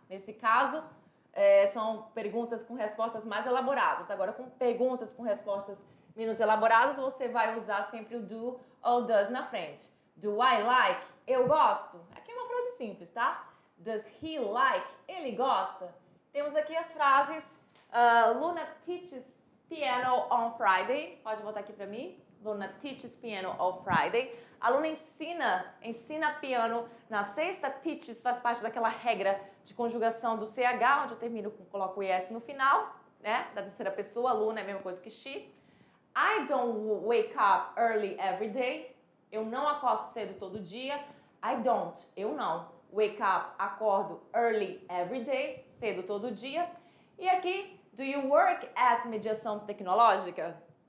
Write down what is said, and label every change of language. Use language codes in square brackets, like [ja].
[pt] Nesse caso, são perguntas com respostas mais elaboradas. Agora, com perguntas com respostas menos elaboradas, você vai usar sempre o do ou does na frente. [en] Do I like? [pt] Eu gosto. Aqui é uma frase simples, tá? [en] Does he like? [pt] Ele gosta. Temos aqui as frases. [en] Luna teaches piano on Friday. [pt] Pode voltar aqui para mim. [en] Luna teaches piano on Friday. [pt] A Luna ensina piano na sexta. Teaches faz parte daquela regra de conjugação do CH, onde eu termino com coloco o ES no final, né? Da terceira pessoa. Luna é a mesma coisa que she. [en] I don't wake up early every day. [pt] Eu não acordo cedo todo dia. [en] I don't, [pt] eu não. Wake up, acordo early every day, cedo todo dia. E aqui, [en] do you work at [pt] mediação tecnológica?